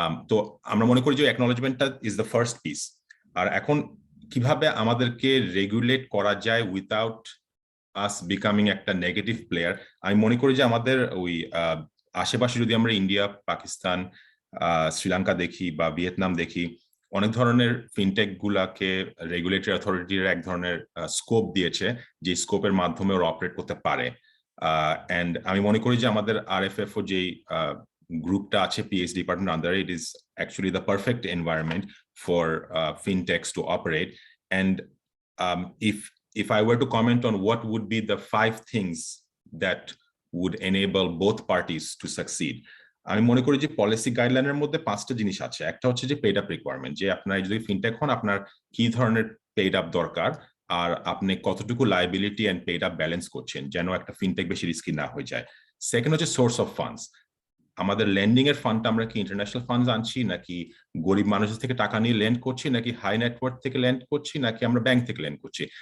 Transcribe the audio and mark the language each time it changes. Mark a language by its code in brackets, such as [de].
[bn] তো আমরা মনে করি যে অ্যাকনলেজমেন্টটা [en] Is the first piece. [bn] আর এখন কিভাবে আমাদেরকে রেগুলেট করা যায় [en] without us becoming [bn] একটা নেগেটিভ প্লেয়ার, আমি মনে করি যে আমাদের ওই আশেপাশে যদি আমরা ইন্ডিয়া, পাকিস্তান, শ্রীলঙ্কা দেখি বা ভিয়েতনাম দেখি, অনেক ধরনের ফিনটেক গুলাকে রেগুলেটরি অথরিটির এক ধরনের স্কোপ দিয়েছে যে স্কোপের মাধ্যমে ওরা অপারেট করতে পারে। এন্ড আমি মনে করি যে আমাদের RFFO যেই গ্রুপটা আছে PS ডিপার্টমেন্ট আন্ডারে, [en] It is actually the perfect environment for fintechs to operate. [bn] And [en] if I were to comment on what would be the 5 things that would enable both parties to succeed, [bn] আমি মনে করি যে policy গাইডলাইনের মধ্যে 5টা জিনিস আছে। একটা হচ্ছে যে পেড আপ রিকোয়ারমেন্ট, যে আপনার যদি ফিনটেক হন আপনার কি ধরনের পেড আপ দরকার আর আপনি কতটুকু liability and paid up balance করছেন যেন একটা ফিনটেক বেশি রিস্কি না হয়ে যায়। সেকেন্ড হচ্ছে সোর্স অফ ফান্ডস, আমাদের লেন্ডিং এর ফান্ডটা আমরা কি ইন্টারন্যাশনাল ফান্ডস আনছি, নাকি গরিব মানুষের থেকে টাকা নিয়ে লেন্ড করছি, নাকি হাই নেটওয়ার্থ থেকে লেন্ড করছি, নাকি আমরা ব্যাংক থেকে লেন্ড করছি।